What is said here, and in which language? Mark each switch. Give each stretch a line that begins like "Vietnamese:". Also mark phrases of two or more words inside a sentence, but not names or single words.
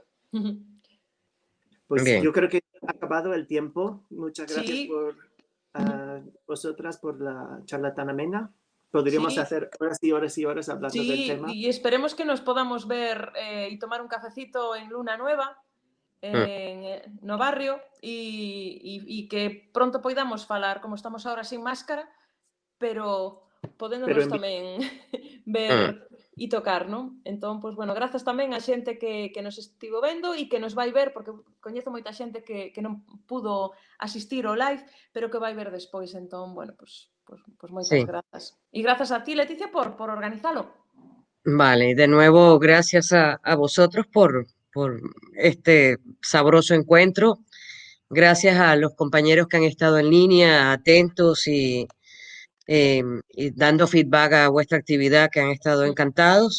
Spanish: Pues Bien. yo creo que ha acabado el tiempo. Muchas gracias Sí. por vosotras por la charla tan amena. Podríamos Sí. hacer horas y horas y horas hablando del Sí, tema. y esperemos que nos podamos ver y tomar un cafecito en Luna Nueva,
Galician: no barrio, e que pronto poidamos falar,
Spanish: como estamos ahora sin máscara,
Galician: pero podéndonos en tamén ver e tocar, non? Entón, pois, bueno, grazas tamén a xente que nos estivo vendo e que nos vai ver, porque coñezo moita xente que non pudo asistir ao live, pero que vai ver despois. Entón, bueno, pois moitas
Spanish: Sí,
Galician: grazas. E grazas a ti, Leticia, por organizalo.
Spanish: vale. De nuevo, gracias a vosotros por este sabroso encuentro. Gracias a los compañeros que han estado en línea, atentos y dando feedback a vuestra actividad, que han estado encantados.